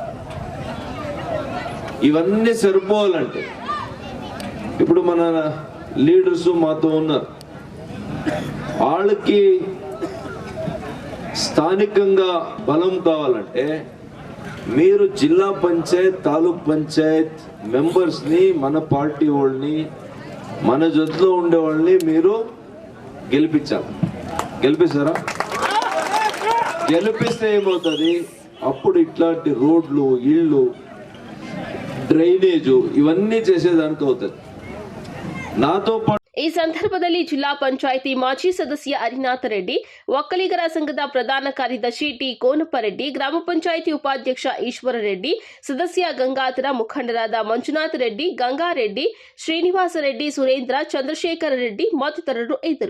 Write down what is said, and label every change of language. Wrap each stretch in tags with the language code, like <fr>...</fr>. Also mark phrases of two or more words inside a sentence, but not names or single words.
<te>ఇవన్నీ సరిపోవాలంటే ఇప్పుడు మన లీడర్స్ మాతో ఉన్నారు, వాళ్ళకి స్థానికంగా బలం కావాలంటే మీరు జిల్లా పంచాయత్, తాలూక్ పంచాయత్ మెంబర్స్ని, మన పార్టీ వాళ్ళని, మన జట్టులో ఉండే వాళ్ళని మీరు గెలిపించాలి. గెలిపిస్తారా? గెలిపిస్తే ఏమవుతుంది, అప్పుడు ఇట్లాంటి రోడ్లు, ఇళ్ళు, డ్రైనేజు ఇవన్నీ చేసేదానికి అవుతుంది. నాతో పాటు</te> <kn>ಈ ಸಂದರ್ಭದಲ್ಲಿ ಜಿಲ್ಲಾ ಪಂಚಾಯಿತಿ ಮಾಜಿ ಸದಸ್ಯ ಹರಿನಾಥ ರೆಡ್ಡಿ, ಒಕ್ಕಲಿಗರ ಸಂಘದ ಪ್ರಧಾನ ಕಾರ್ಯದರ್ಶಿ ಟಿ ಕೋನಪ್ಪರೆಡ್ಡಿ, ಗ್ರಾಮ ಪಂಚಾಯಿತಿ ಉಪಾಧ್ಯಕ್ಷ ಈಶ್ವರ ರೆಡ್ಡಿ, ಸದಸ್ಯ ಗಂಗಾಧರ, ಮುಖಂಡರಾದ ಮಂಜುನಾಥ ರೆಡ್ಡಿ, ಗಂಗಾರೆಡ್ಡಿ, ಶ್ರೀನಿವಾಸ ರೆಡ್ಡಿ, ಸುರೇಂದ್ರ, ಚಂದ್ರಶೇಖರ ರೆಡ್ಡಿ ಮತ್ತಿತರರು ಇದ್ದರು.</kn>